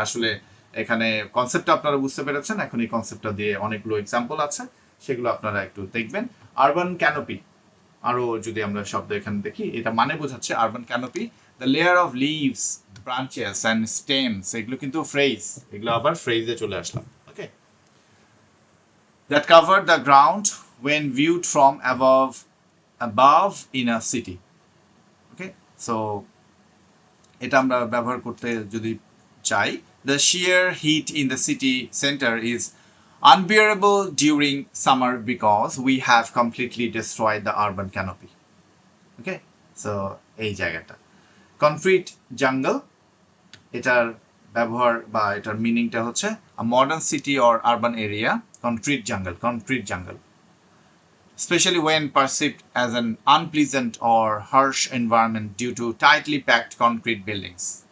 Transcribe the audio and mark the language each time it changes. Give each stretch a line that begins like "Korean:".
Bangla: আসলে এখানে কনসেপ্টটা আপনারা বুঝতে পেরেছেন, এখন এই কনসেপ্টটা দিয়ে অনেকগুলো এক্সাম্পল আছে, সেগুলো আপনারা একটু দেখবেন। আরবান ক্যানোপি, আরও যদি আমরা শব্দ এখানে দেখি, এটা মানে বোঝাচ্ছে urban canopy,
English: the layer of leaves, branches and stems,
Bangla: এগুলো কিন্তু ফ্রেজ, এগুলো আবার ফ্রেজে চলে আসলাম।
English: Okay, that cover the ground when viewed from above in a city. Okay,
Bangla: so এটা আমরা ব্যবহার করতে যদি চাই,
English: the sheer heat in the city center is unbearable during summer because we have completely destroyed the urban canopy. Okay,
Bangla: so এই জায়গাটা concrete jungle, এটার ব্যবহার বা এটার মিনিংটা হচ্ছে
English: Modern city or urban area, concrete jungle especially when perceived as an unpleasant or harsh environment due to tightly packed concrete buildings.